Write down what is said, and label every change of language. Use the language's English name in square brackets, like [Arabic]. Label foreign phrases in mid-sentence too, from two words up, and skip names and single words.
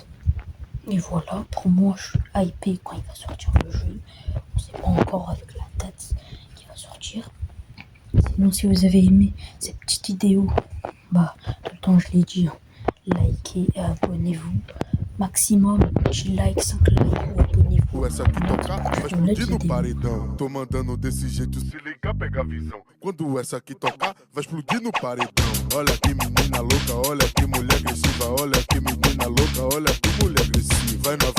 [French] Et voilà, pour moi, je suis hypé quand il va sortir le jeu. On ne sait pas encore avec la date qui va sortir. Sinon, si vous avez aimé cette petite vidéo, tout le temps je l'ai dit, likez et abonnez-vous. Maximum, de like, 5 likes ou abonnez-vous. [Portuguese] Essa que tocar, vai explodir no paredão. Tô mandando desse jeito, se ligar, pega a visão. Quando essa aqui tocar, vai explodir no paredão. Olha que menina louca, olha que mulher agressiva. Olha que menina louca, olha que mulher agressiva. Vai novinha.